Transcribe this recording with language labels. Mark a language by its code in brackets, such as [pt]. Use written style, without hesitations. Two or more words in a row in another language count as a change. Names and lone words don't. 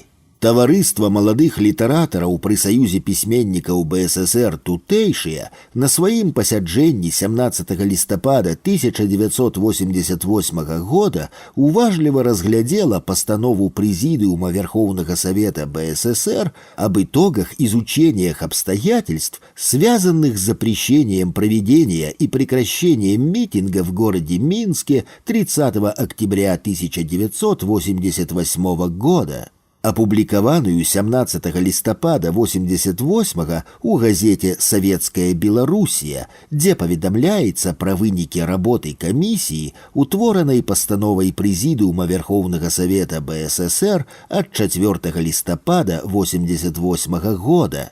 [be] Таварыства маладых літаратараў пры Саюзе пісьменнікаў БССР тутэйшыя на сваім пасяджэнні 17 лістапада 1988 года уважліва разглядзела пастанову Прэзідыума Верхоўнага Савета БССР [ru] об итогах изучениях обстоятельств, связанных с запрещением проведения и прекращением митинга в городе Минске 30 октября 1988 года. [be] Апублікаваную 17 лістапада 88 у газете «Советская Белоруссия», дзе паведамляецца пра вынікі работы камісіі, утворанай пастановай Прэзідыума Верхоўнага Савета БССР ад 4 лістапада 88 года.